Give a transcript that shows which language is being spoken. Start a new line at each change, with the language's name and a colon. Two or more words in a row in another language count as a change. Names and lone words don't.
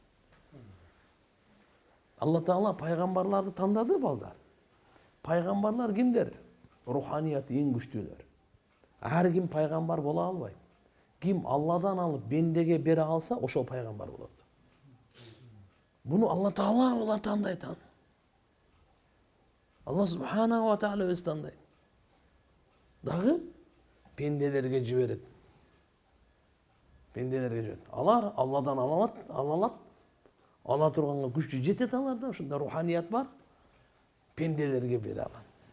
Kyrgyz: Алла Таала пайгамбарларды тандады балдар. Пайгамбарлар кимдер? Руханияты эң күчтүүлөр. Ар ким пайгамбар бола албайт. Ким Алладан алып бендеге бере алса, ошол пайгамбар болот. Буну Алла Таала олар тандайт. Алла
Arabic: سبحانه وتعالى
Kyrgyz: өзү тандайт. Дагы пенделерге жиберет. Алар Алладан алат. Ала турганга күчү жетет аларда, ошондо руханият бар. Пенделерге бере алат.